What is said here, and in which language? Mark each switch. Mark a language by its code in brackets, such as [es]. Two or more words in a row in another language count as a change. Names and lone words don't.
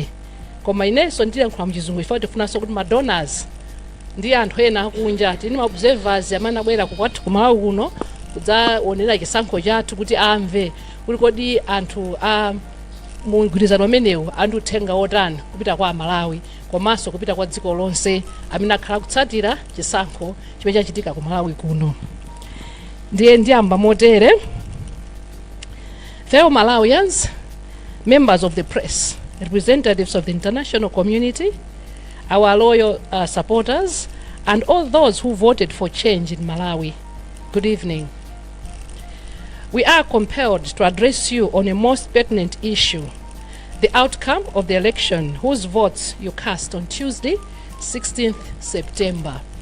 [ny] Koma inenso ndiyankhula mu Chizungu chifukwa tifunanso kuti madonors ndi anthu ena akunja tini ma observers amene abwera kwathu ku Malawi kuno kudzaonera chisankho chathu kuti amve kuti kodi anthu mugwirizano umenewu anduthenga otani kupita kwa Malawi komanso kupita kwa dziko lonse amene akhala kutsatira chisankho chimene chachitika ku Malawi kuno. Ndiye ndiyamba motere. [en] Fellow Malawians, members of the press, representatives of the international community, our loyal supporters, and all those who voted for change in Malawi, good evening. We are compelled to address you on a most pertinent issue, the outcome of the election whose votes you cast on Tuesday, 16th September.